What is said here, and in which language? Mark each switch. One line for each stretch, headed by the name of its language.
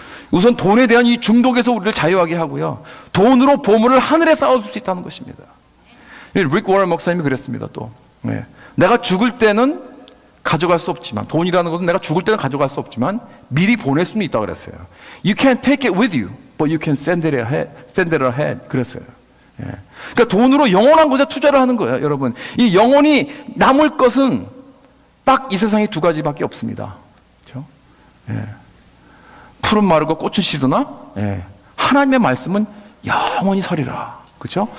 Korean: 우선 돈에 대한 이 중독에서 우리를 자유하게 하고요, 돈으로 보물을 하늘에 쌓아둘 수 있다는 것입니다. 릭 워런 목사님이 그랬습니다. 또 내가 죽을 때는 가져갈 수 없지만, 돈이라는 것은 내가 죽을 때는 가져갈 수 없지만 미리 보낼 수는 있다고 그랬어요.
English: You can't take it with you, but you can send it ahead.
Korean: 그랬어요. 그러니까 돈으로 영원한 것에 투자를 하는 거예요, 여러분. 이 영원히 남을 것은 딱 이 세상에 두 가지밖에 없습니다. 그렇죠? 푸른 마르고 꽃은 시드나 하나님의 말씀은 영원히 서리라. 그렇죠?